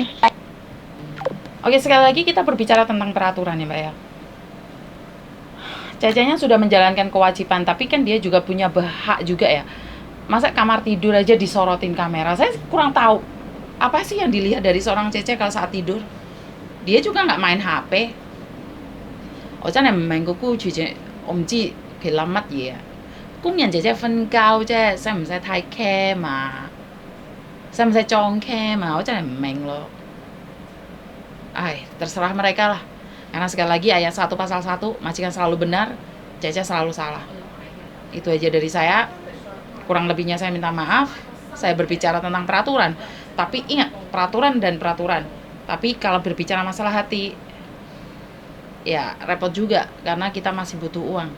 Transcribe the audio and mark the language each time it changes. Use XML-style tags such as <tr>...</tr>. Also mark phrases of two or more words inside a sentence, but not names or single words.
<id>Oke, sekali lagi kita berbicara tentang peraturan ya, Mbak ya. Cacanya sudah menjalankan kewajiban, tapi kan dia juga punya hak juga ya. Masa kamar tidur aja disorotin kamera? Saya kurang tahu. Apa sih yang dilihat dari seorang Cece kalau saat tidur? Dia juga nggak main HP.</id> <yue>我真係唔明個僱主姐，我唔知佢諗乜嘢啊！工人姐姐瞓覺啫，使唔使太 cam 啊？使唔使裝 cam 啊？我真係唔明咯。</yue> <id>Terserah mereka lah. Karena sekali lagi ayat 1 pasal 1, majikan selalu benar, Cece selalu salah. Itu aja dari saya. Kurang lebihnya saya minta maaf. Saya berbicara tentang peraturan. Tapi ingat, peraturan dan peraturan. Tapi kalau berbicara masalah hati, ya repot juga karena kita masih butuh uang.</id>